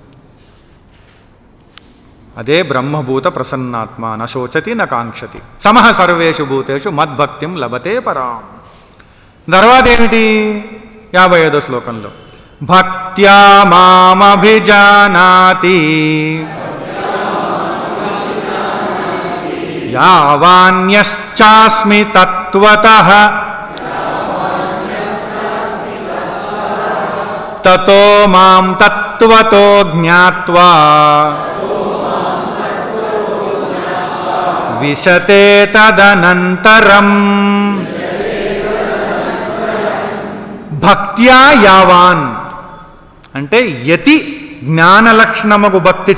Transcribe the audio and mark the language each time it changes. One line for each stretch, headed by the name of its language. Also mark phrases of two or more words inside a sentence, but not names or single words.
Sanskrit: అదే బ్రహ్మభూత ప్రసన్నాత్మ నశోచతి నకాంక్షతి సమః సర్వేషు భూతేషు మద్భక్తిం లభతే పరాం.
Telugu: తర్వాత ఏమిటి? 55వ శ్లోకంలో
Sanskrit: భక్త్యా మామభిజానాతి యావాన్యశ్చాస్మి తత్వతః తతో మాం తత్వతో జ్ఞాత్వా
Telugu: విశతే తదనంతరం
Sanskrit: భక్త్యా యావాన్
Telugu: అంటే యతి జ్ఞానలక్షణముగు భక్తి